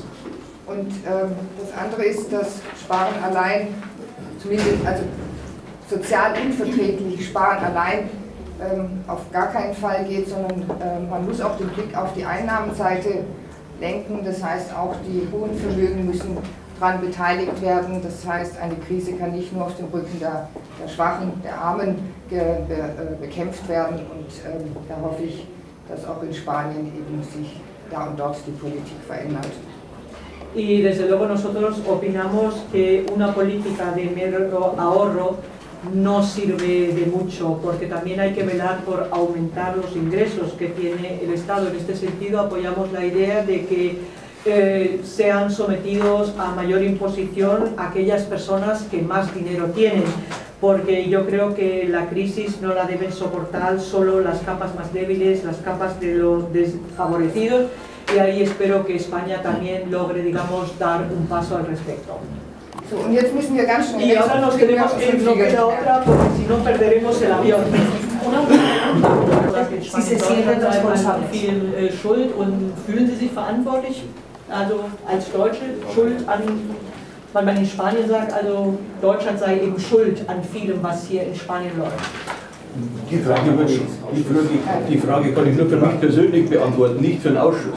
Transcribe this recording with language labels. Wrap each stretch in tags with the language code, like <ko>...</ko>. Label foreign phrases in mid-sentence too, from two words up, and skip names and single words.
<de>Und das andere ist, dass Sparen allein, zumindest also sozial unverträglich Sparen allein auf gar keinen Fall geht, sondern man muss auch den Blick auf die Einnahmenseite lenken. Das heißt, auch die hohen Vermögen müssen daran beteiligt werden. Das heißt, eine Krise kann nicht nur auf dem Rücken der Schwachen, der Armen bekämpft werden. Und da hoffe ich, dass auch in Spanien eben sich da und dort die Politik verändert.</de> <es>Y desde luego nosotros opinamos que una política de mero ahorro no sirve de mucho, porque también hay que velar por aumentar los ingresos que tiene el Estado. En este sentido apoyamos la idea de que sean sometidos a mayor imposición aquellas personas que más dinero tienen, porque yo creo que la crisis no la deben soportar solo las capas más débiles, las capas de los desfavorecidos, y ahí espero que España también logre, digamos, dar un paso al respecto.</es> <de>So, und jetzt müssen wir ganz schnell.</de> <es>Y ahora nos tenemos que ir, no queda otra, porque si no perderemos el avión. Sie se sienten responsables.</es> <de>Viel Schuld und fühlen Sie sich verantwortlich, also als Deutsche Schuld an, weil man in Spanien sagt, also Deutschland sei eben schuld an vielem, was hier in Spanien läuft. Die Frage kann ich nur für mich persönlich beantworten, nicht für den Ausschuss.</de>